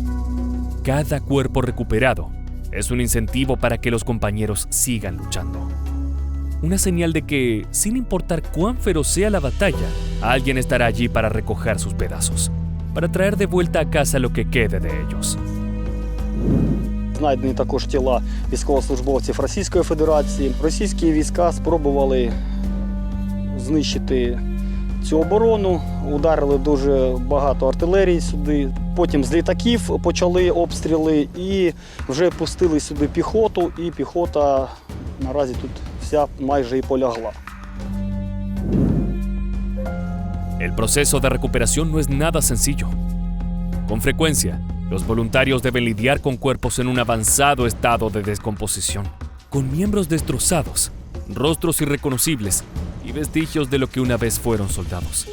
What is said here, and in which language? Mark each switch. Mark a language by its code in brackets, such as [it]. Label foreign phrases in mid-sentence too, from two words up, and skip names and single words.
[es] Cada cuerpo recuperado es un incentivo para que los compañeros sigan luchando. Una señal de que, sin importar cuán feroz sea la batalla, alguien estará allí para recoger sus pedazos, para traer de vuelta a casa lo que quede de ellos. [uk] Знайдені також тіла військовослужбовців Російської Федерації. Російські війська спробували знищити цю оборону, ударили дуже багато артилерії сюди. Потім з літаків почали обстріли і вже пустили сюди піхоту, і піхота наразі тут вся майже і полягла. [es] El proceso de recuperación no es nada sencillo. Con frecuencia, los voluntarios deben lidiar con cuerpos en un avanzado estado de descomposición, con miembros destrozados, rostros irreconocibles y vestigios de lo que una vez fueron soldados.